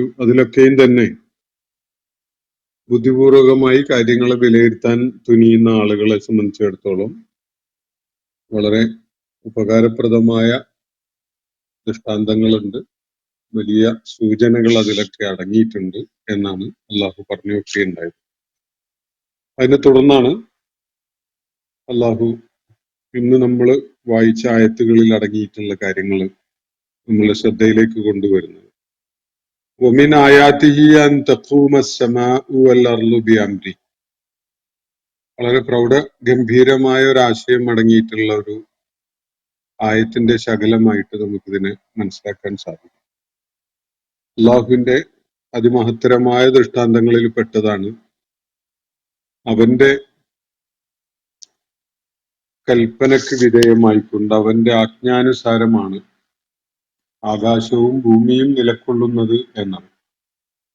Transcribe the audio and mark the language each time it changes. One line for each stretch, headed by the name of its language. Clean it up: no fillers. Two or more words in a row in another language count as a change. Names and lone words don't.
Malayalam: അതിലൊക്കെയും തന്നെ ബുദ്ധിപൂർവകമായി കാര്യങ്ങളെ വിലയിരുത്താൻ തുനിയുന്ന ആളുകളെ സംബന്ധിച്ചിടത്തോളം വളരെ ഉപകാരപ്രദമായ ദൃഷ്ടാന്തങ്ങളുണ്ട്, വലിയ സൂചനകൾ അതിലൊക്കെ അടങ്ങിയിട്ടുണ്ട് എന്നാണ് അള്ളാഹു പറഞ്ഞു വെക്കുകയുണ്ടായത്. അതിനെ തുടർന്നാണ് അള്ളാഹു ഇന്ന് നമ്മൾ വായിച്ച ആയത്തുകളിൽ അടങ്ങിയിട്ടുള്ള കാര്യങ്ങൾ നമ്മളെ ശ്രദ്ധയിലേക്ക് കൊണ്ടുവരുന്നത്.
Arabic: ومن آياته أن تقوم السماء والأرض بأمره.
Malayalam: വളരെ പ്രൗഢ ഗംഭീരമായ ഒരു ആശയം അടങ്ങിയിട്ടുള്ള ഒരു ആയത്തിന്റെ ശകലമായിട്ട് നമുക്കിതിനെ മനസ്സിലാക്കാൻ സാധിക്കും. അള്ളാഹുവിന്റെ അതിമഹത്തരമായ ദൃഷ്ടാന്തങ്ങളിൽ പെട്ടതാണ് അവന്റെ കൽപ്പനക്ക് വിധേയമായിക്കൊണ്ട് അവന്റെ ആജ്ഞാനുസാരമാണ് ആകാശവും ഭൂമിയും നിലകൊള്ളുന്നത് എന്നാണ്.